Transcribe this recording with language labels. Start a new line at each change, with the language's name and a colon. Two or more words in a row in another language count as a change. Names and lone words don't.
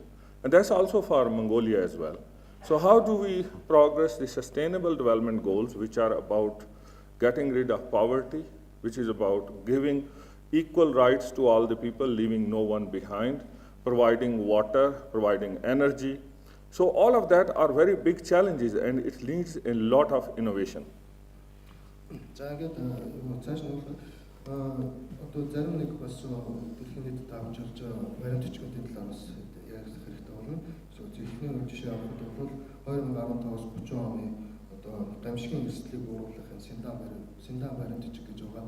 English: And that's also for Mongolia as well. So how do we progress the Sustainable Development Goals, which are about getting rid of poverty, which is about giving equal rights to all the people, leaving no one behind, providing water, providing energy. So all of that are very big challenges, and it needs a lot of innovation.
Mongolian: За ингээд цааш нь Одоо зарим нэг бас дэлхийн нийтэд давж ирж байгаа баримт бичгүүдийн талаар бас ярих хэрэгтэй болно. Эхний жишээ авах бол 2015-аас 30 оны одоо гамшигын эрсдлийг бууруулахын синдан баримт бичиг гэж байгаа.